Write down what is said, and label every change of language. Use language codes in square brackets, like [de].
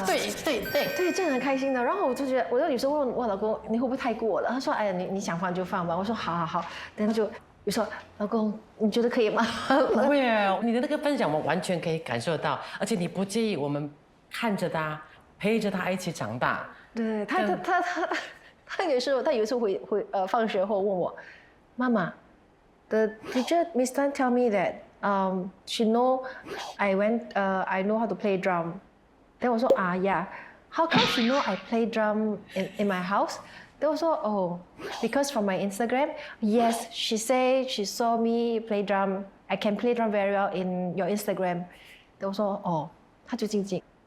[zh] 对，真的很开心的。然后我就觉得，我有时候问我老公，你会不会太过了？他说，哎呀，你想放就放吧。我说好，等他就有时候，老公，你觉得可以吗？不会，你的那个分享我完全可以感受到，而且你不介意我们看着他。陪着他一起长大。对他有时候会放学后问我，妈妈 [en] ，the teacher Miss Tan tell me that she know I know how to play drum。 then [zh] 我说 [en] yeah，how come she know I play drum in my house？ then [zh] 我说 [en] because from my Instagram，yes she say she saw me play drum，I can play drum very well in your Instagram。 [zh] then 我说他就静静。